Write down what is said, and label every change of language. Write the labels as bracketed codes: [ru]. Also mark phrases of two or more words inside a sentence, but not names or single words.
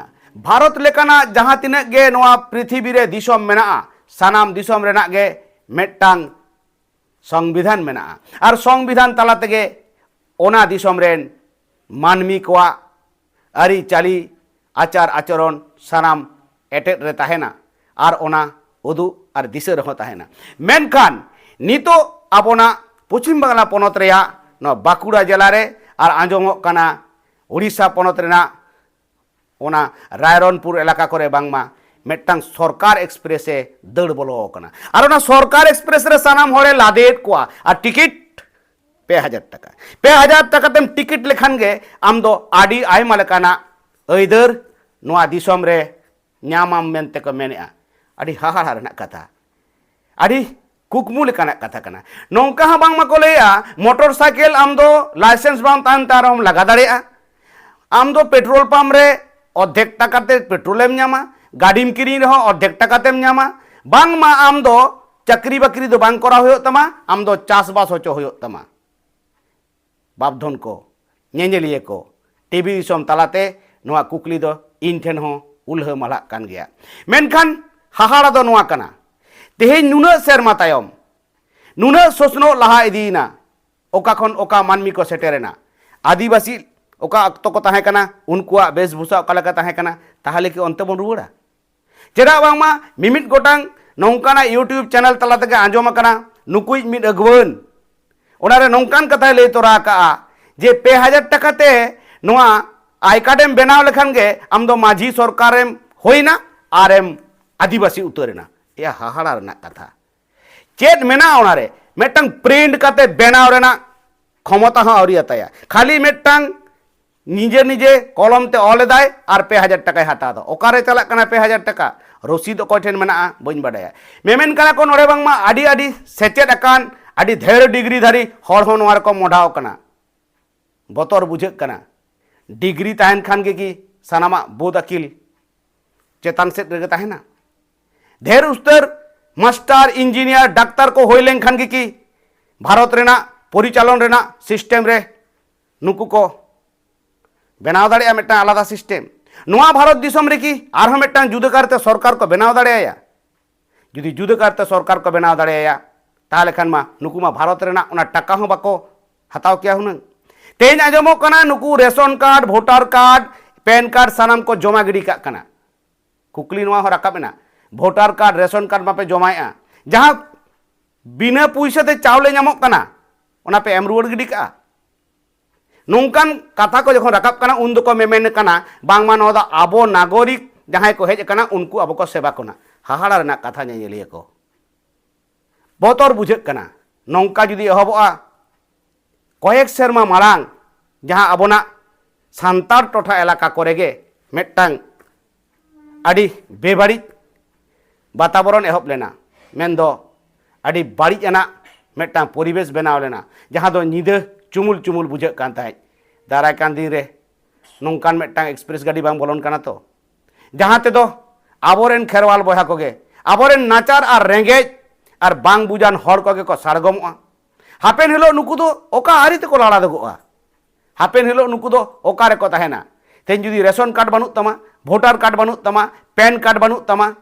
[sat] भारत लेकाना जहां तिना गे नोआ पृथ्वी रे दिसम मेना सानाम दिसम रेना गे मेटांग संविधान मेना और संविधान तला तेगे ओना दिसम रेन मानमी कोआ आरी चाली आचार आचरण सानाम एटेट रे ताहेना और ओना उदु और दिशा रहो ताहेना मेनखान नितो आबोना पश्चिम बांगला पनत रेया न बाकुड़ा जिला रे और आंजमो कना उड़ीसा पनत रेना ओना रायरनपुर इलाका करे बांगमा मेटांग सरकार एक्सप्रेस ए दड़ बोलो कना और ओना सरकार एक्सप्रेस रे सानाम होरे लादेट कोआ और टिकट 2000 टाका 2000 टाका तेम टिकट लेखान गे आम दो आडी आयमा लेकाना अइदर नोआ दिसम रे ᱧᱟᱢᱟᱢ मेनते को मेनेआ आडी हाहाड़ा रेना कथा आडी कुकमु लेकाना कथा कना नोंका हा बांग माको लेया मोटरसाइकिल आम दो लाइसेंस बांग तान तारम लगा दाड़ेआ आम दो [en] petrol pump [sat] रे अर्धेक टाकाते पेट्रोलेम ᱧᱟᱢᱟ गाड़ीम किरिन रहो अर्धेक टाकातेम ᱧᱟᱢᱟ बांग मा आम दो चाकरी बाकरी दो बांग करा होयो तमा आम दो चासबास होचो होयो तमा बापधन को नेनेलिए को टीवी दिसम तालाते नोआ कुकली दो इन ठेन हो उल्ह माला कान गया मेनखान हाहाड़ा दो नोआ कना तेहे नुना सेरमा तायम नुना सोसनो लहा इदीना ओका खन ओका मानमी को सेटेरेना आदिवासी ओका अक्तो को ताहे कना उनकुआ बेशभूषा ओका लगा ताहे कना ताहले कि अंते बन रुवाड़ा चेदा बांगमा मिमिट गोटांग नौकाना [en] YouTube channel [sat] तला तके आंजोम कना नुकुई मिट अगवन ओनारे नौकान कथा लई तोरा का जे 2000 टका ते नोआ आई कार्डेम बनाव लेखान गे आम दो माझी सरकारेम होइना आरेम आदिवासी उतरेना या हाहाड़ा रना कथा चेद मेना ओनारे मेटंग प्रिंट कते बनाव रेना क्षमता हाँ आवरी अताया खाली मेटंग निजे निजे कलम ते ऑल दाय और 2000 टका हटा दो ओकारे चला कना 2000 टका रसीद अकय ठेन मेना बइन बाडाया मेमेन कना को नोरे बांगमा आडी आडी सेचेद अकान आडी धेर डिग्री धारी हर हो नोवार को मोढाव कना बतर बुझे कना डिग्री ताहन खान के कि सानामा बोध अकिल चेतान सेट रेगे ताहेना धेर उस्तर [en] master engineer doctor [sat] को होय लेन खान के कि भारत रेना परिचालन रेना सिस्टम रे नुकु को बनाव दाड़े मेटा आलादा सिस्टम नोआ भारत दिसम रे कि आरह मेटा जुदा करते सरकार को बनाव दाड़ेया जुदी जुदा करते सरकार को बनाव दाड़ेया ताहले खान मा नुकु मा भारत रेना उना टाका हो बाको हताव किया हुनंग तेज आजमो कना नुकु [en] ration card voter card pan card [sat] सानाम को जमा गिडी का कना कुकली नोआ हो राकाबेना [en] voter card ration card [sat] मापे जमाया जहां बिना पैसा ते चावले नामक कना ओना पे एम रुवाड़ गिडी का नौकान कथा को जखन राकाब कना उन दको मेमेन कना बांगमा नो दा आबो नागरिक जहां को हेज कना उनको आबो को सेवा कोना हाहाड़ा रना कथा नेलिया को बतर बुझे कना नौका जुदी एहबोआ कयेक सेरमा मारांग जहां आबोना सांतार टोठा एलाका करेगे मेटांग आडी बेबाड़ी वातावरण एहब लेना मेनदो आडी बाड़ी एना मेटांग परिवेश बनाव लेना जहां दो निदे चुमुल चुमुल बुझे कान ताई दाराय कान दिन रे नौकान मेटांग एक्सप्रेस गाड़ी बांग बोलोन काना तो जहां ते दो आबोरेन खेरवाल बहा कोगे आबोरेन नाचार और रेंगेज और बांग बुजान हर कोगे को सारगमोआ हापेन हिलो नुकु दो ओका आरी ते को लाड़ा दगोआ हापेन हिलो नुकु दो ओका रे को ताहेना तेन जुदी [en] ration card [sat] बानुत तमा [en] voter card [sat] बानुत तमा [en] pan card [sat] बानुत तमा